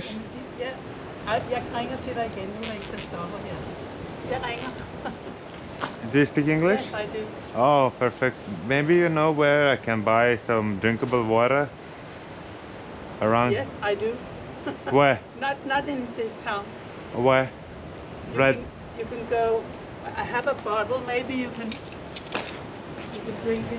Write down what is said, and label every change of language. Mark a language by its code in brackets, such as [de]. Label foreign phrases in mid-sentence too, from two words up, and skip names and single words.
[da] Ja, jeg ringer til dig igen, nu når I skal stoppe her. Jeg ringer. [en] Do you speak English? Yes, I do. Oh, perfect. Maybe you know where I can buy some drinkable water around? Yes, I do. Where? Not in this town. Where? Right. You can go. I have a bottle. Maybe you can drink it.